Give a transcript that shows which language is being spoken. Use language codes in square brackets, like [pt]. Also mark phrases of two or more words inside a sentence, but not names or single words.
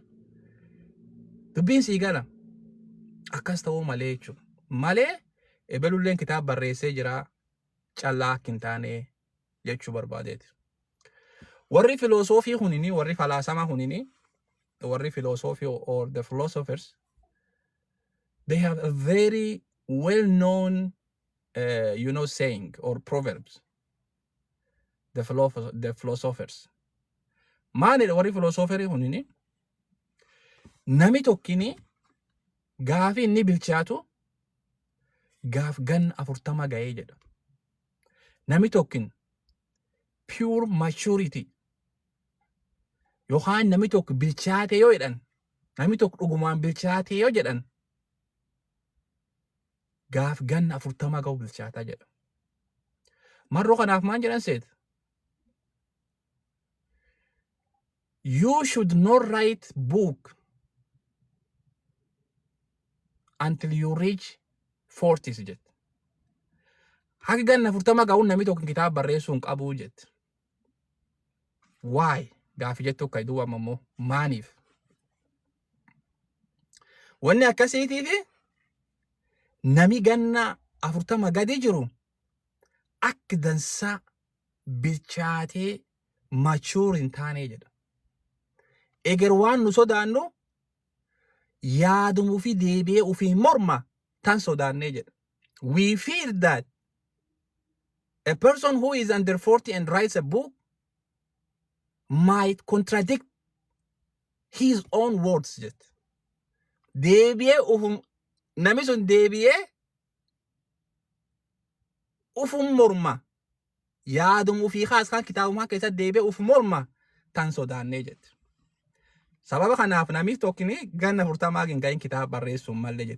[om] Dubbiin sii gala akkas ta'uu malee jechuudha. Malee ebelulleen kitaaba barreessee jira callaa akka hin taane jechuu barbaadeeti. Warri filosoofii hunini warri falaasama hunini warri filosoofii [en] or the philosophers they have a very well known you know saying or proverbs. The philosophers [om] maani warri philosopheri hunini nami tokkini gaafi inni bilchaatu gaaf gan 40 ga'ee jedha. Nami tokkin [en] pure maturity [om] yookaan nami tokko bilchaate yoo jedhan nami tokko dhugumaan bilchaate yoo jedhan gaaf gan 40 ga'u bilchaataa jedha. Marroo kanaaf maan jedhan seet [en] you should not write book until you reach 40s jet. [om] Hagi gan 40 ga'uun nami tokko kitaaba barreessuu hin qabu jet. [en] Why? [om] Gaafi jettu kai duwa mammo maaniif? Wanni akkasiitiifi nami ganna 40 gadi jiru akka dansa bilchaatee mature hin taane jedha. Eger waan nu sodaannu yaadumuu fi deebi'ee ofii morma tan sodaannee jedha. [en] We fear that a person who is under 40 and writes a book might contradict his own words jet. [om] Deebi'ee ufum nami sun deebi'ee ufum morma yaadumuu fi khaas kan kitaabumaa keessatti deebi'ee ufum morma tan sodaannee jet. Sababa kanaaf nami tokkini ganna 40 gin gahin kitaaba barreessuu malee jet.